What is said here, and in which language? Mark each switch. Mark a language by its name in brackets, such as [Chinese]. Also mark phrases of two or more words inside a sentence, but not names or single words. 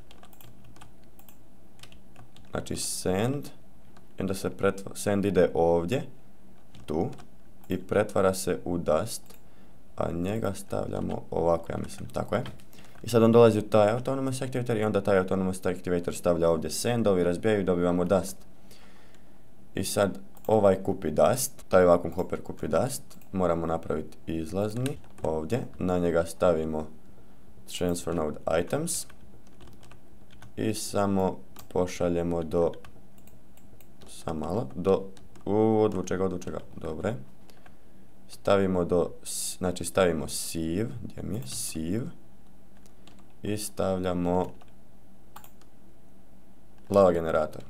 [Croatian] Znači sand, i onda se sand ide ovdje, tu, i pretvara se u dust, a njega stavljamo ovako, ja mislim, tako je. I sad on dolazi u taj [English] autonomous activator [Croatian] i onda taj [English] autonomous activator [Croatian] stavlja ovdje sand, ovi razbijaju i dobivamo dust. I sad ovaj kupi dust, taj [English] vacuum hopper [Croatian] kupi dust, moramo napraviti izlazni ovdje, na njega stavimo [English] transfer node items [Croatian] i samo pošaljemo do, samo malo, do, odvuče ga, dobre. Stavimo znači stavimo sieve, gdje mi je, sieve, i stavljamo [English] lava generator.